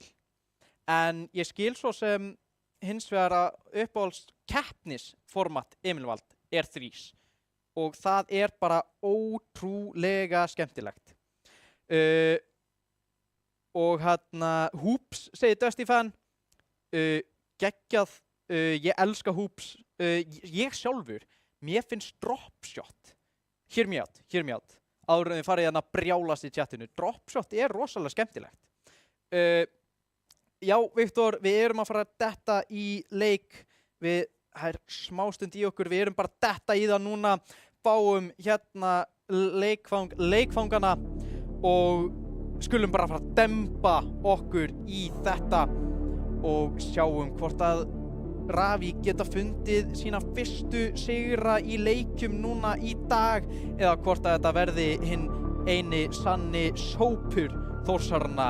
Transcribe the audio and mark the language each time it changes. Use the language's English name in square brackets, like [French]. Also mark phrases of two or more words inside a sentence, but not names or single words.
[Icelandic] En ég skil svo sem hins vegar að uppáhalds keppnisformat Emilvald er 3 og það er bara ótrúlega skemmtilegt. Og Hoops, segir Dusty Fan, geggjað, ég elska Hoops, ég sjálfur, mér finnst dropshot, [English] hear me out, [Icelandic] áður en þið farið að brjálast í chatinu, dropshot er rosalega skemmtilegt. Já, Viktor, við erum að fara að detta í leik, það er smástund í okkur, við erum bara að detta í það núna, fáum hérna leikfangana og skulum bara fara að demba okkur í þetta og sjáum hvort að Ravík geta fundið sína fyrstu sigra í leikjum núna í dag eða hvort að þetta verði hinn eini sanni sópur Þórsarana.